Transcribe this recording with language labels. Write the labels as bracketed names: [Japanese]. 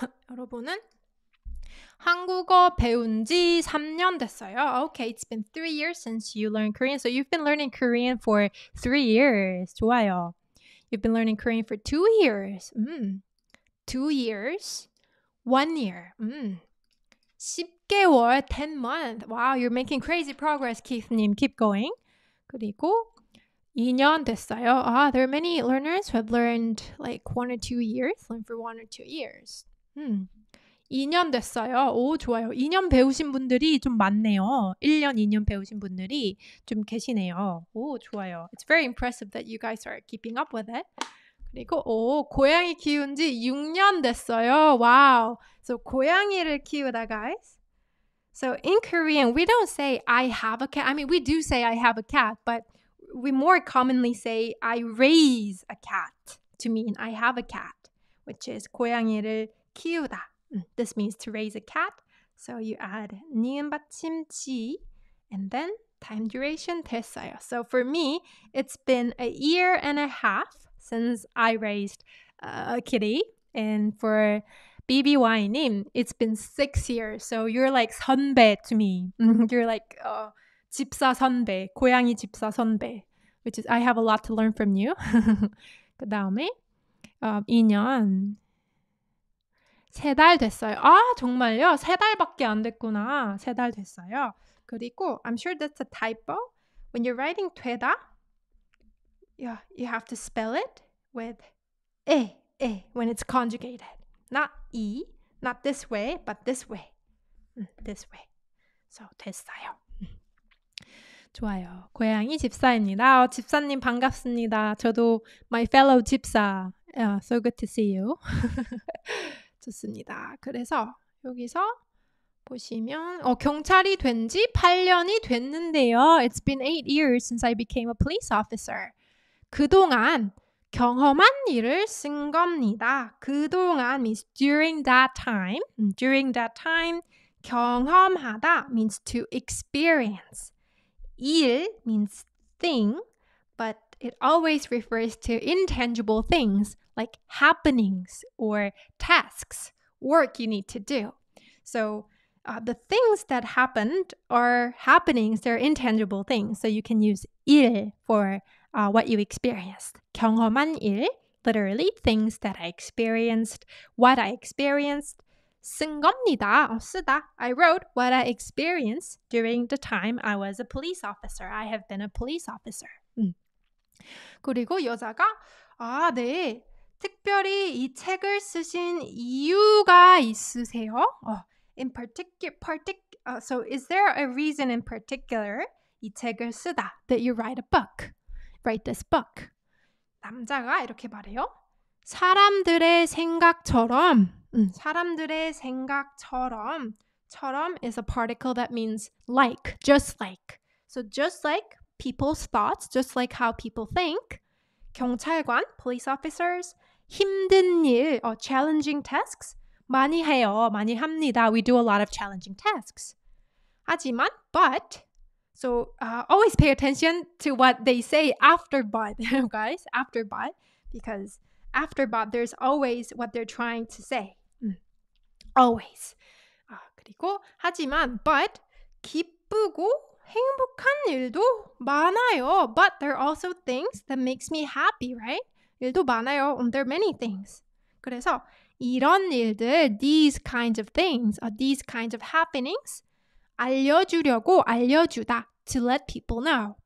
[Korean] 여러분은 한국어 배운 지 3년 됐어요. [English] Okay, it's been 3 years since you learned Korean. So you've been learning Korean for 3 years. [Korean] 좋아요. [English] You've been learning Korean for 2 years. 2 years. 1 year. 10개월, 10 months. Wow, you're making crazy progress, Keith님. Keep going. [Korean] 그리고 2년 됐어요. [English] There are many learners who have learned like 1 or 2 years. Learned for 1 or 2 years. [Korean] 2년 됐어요. 오, 좋아요. 2년 배우신 분들이 좀 많네요. 1년, 2년 배우신 분들이 좀 계시네요. 오, 좋아요. [English] It's very impressive that you guys are keeping up with it. [Korean] 그리고 고양이 키운 지 6년 됐어요. [English] Wow. So 고양이를 키우다, guys. So in Korean, we don't say I have a cat. I mean, we do say I have a cat, but we more commonly say I raise a cat to mean I have a cat, which is 고양이를 키우다. This means to raise a cat. So you add 니은 받침 지 and then time duration 됐어요. So for me, it's been 1.5 years since I raised a kitty. And for BBY님, it's been 6 years. So you're like 선배 to me. You're like 집사 선배, 고양이 집사 선배. Which is, I have a lot to learn from you. [Korean] 그 다음에 2년 3달 됐어요. 정말요? 3달밖에 안 됐구나. 3달 됐어요. [English] 그리고 I'm sure that's a typo. When you're writing 되다, you have to spell it with 에 when it's conjugated. Not 이, not this way, but this way. This way. So 됐어요. 좋아요. [Korean] 고양이 집사입니다. 집사님 반갑습니다. [English] 저도 my fellow 집사. So good to see you. [Korean] 좋습니다. 그래서 여기서 보시면 경찰이 된 지 8년이 됐는데요. [English] It's been 8 years since I became a police officer. [Korean] 그동안 경험한 일을 쓴 겁니다. [English] 그동안 means during that time. During that time, 경험하다 means to experience. 일 means thing, but it always refers to intangible things like happenings or tasks, work you need to do. So the things that happened are happenings, they're intangible things. So you can use 일 for what you experienced. 경험한 일, literally things that I experienced, what I experienced. 쓴 겁니다. 쓰다. I wrote what I experienced during the time I was a police officer. I have been a police officer. [Korean] 그리고 여자가 네. 특별히 이 책을 쓰신 이유가 있으세요? [English] In particular, so is there a reason in particular [Korean] 이 책을 쓰다 [English] that you write a book? Write this book. [Korean] 남자가 이렇게 말해요. 사람들의 생각처럼 사람들의 생각처럼 [English] 처럼 is a particle that means like, just like. So just like people's thoughts, just like how people think. [Korean] 경찰관, police officers, 힘든 일, [English] challenging tasks [Korean] 많이 해요. 많이 합니다. [English] We do a lot of challenging tasks. 하지만, but, so always pay attention to what they say after but, guys, after but, because after but, there's always what they're trying to say. Always. [Korean] 그리고, 하지만, but, 기쁘고 행복한 일도 많아요. [English] But there are also things that makes me happy, right? [Korean] 일도 많아요. [English] There are many things. [Korean] 그래서 이런 일들, [English] these kinds of things, these kinds of happenings, 알려주다, to let people know.